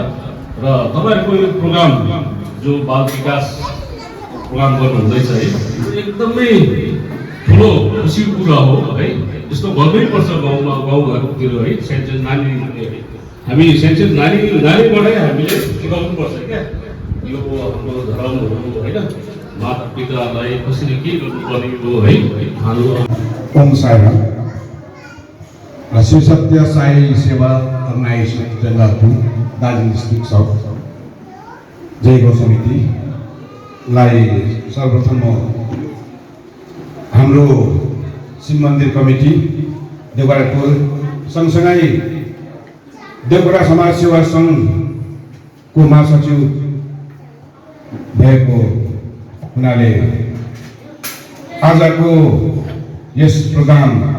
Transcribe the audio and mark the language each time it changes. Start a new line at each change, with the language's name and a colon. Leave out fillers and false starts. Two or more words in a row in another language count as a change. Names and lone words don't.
Nepali: र तपाईहरुको यो प्रोग्राम जो बाल विकास प्रोग्राम गर्नु हुँदैछ है, यो एकदमै ठुलो खुसीको कुरा हो है। यस्तो गर्नै पर्छ गाउँमा, गाउँघरतिर है। सानसानो नानी, हामी सानसानो नानीबाटै हामीले सिकाउनु पर्छ क्या यो हाम्रो धर्महरू हैन, माता पितालाई कसरी के गर्नुपर्ने हो है खानु। ओम साई राम। श्री सत्य साई सेवा अर्गनाइजेसन जङ्गलपुर दार्जिलिङ डिस्ट्रिक्ट साउथ जय गौ समितिलाई सर्वप्रथम हाम्रो शिव मन्दिर कमिटी देवगडा टोल सँगसँगै देवगडा समाज सेवा सङ्घको महासचिव भएको हुनाले आजको यस प्रोग्राम